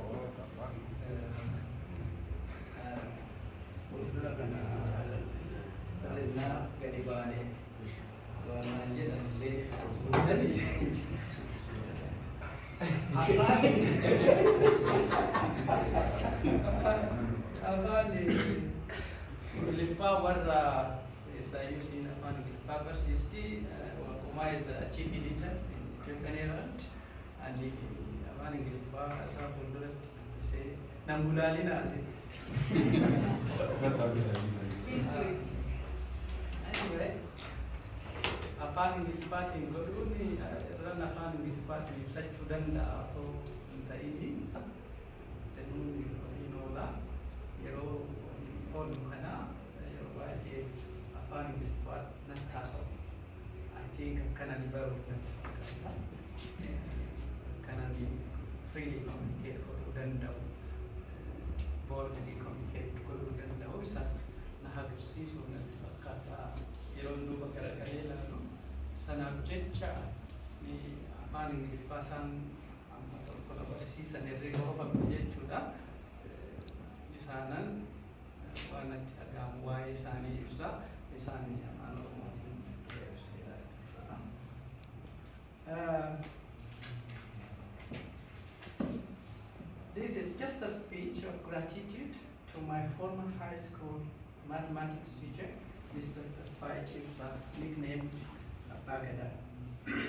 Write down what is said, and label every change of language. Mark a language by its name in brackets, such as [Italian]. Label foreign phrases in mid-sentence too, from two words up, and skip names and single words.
[Oromo] fuuldura kana bareedinaa gadi baanee waan jedhanillee afaan Ingiliffaa warra saayinsiin afaan Ingiliffaa barsiisti Waqumaa [English] is chief editor in Ethiopian Herald and [Oromo] afaan Ingiliffaa isaa fuulduratti dubbisee nan gulaalinaa anyway afaan Ingiliffaatiin godhuun irraan afaan Ingiliffaatiin ibsachuu danda'a otoo hin ta'in hin oola yeroo oolu kana yeroo baay'ee afaan Ingiliffaa nan taasisu. [English] I think [Oromo] akkana ni baruuf akkana ni [English] freely communicate [Oromo] godhuu danda'u [English] boldly communicate [Oromo] godhuu danda'u isa na agarsiisu natti fakkaata yeroo duuba garagalee ilaalu sanaaf jecha afaan Ingiliffaa isaan amma tokko na barsiisan irree qofamu jechuudha. Isaanan waan natti dhagahamu waa'ee isaanii ibsa isaan afaan Oromootiin ibseera jechuudha. [English] This is just a speech of gratitude to my former high school mathematics teacher, Mr. Tasfai Chimsa, nicknamed Abbaa Gadaa.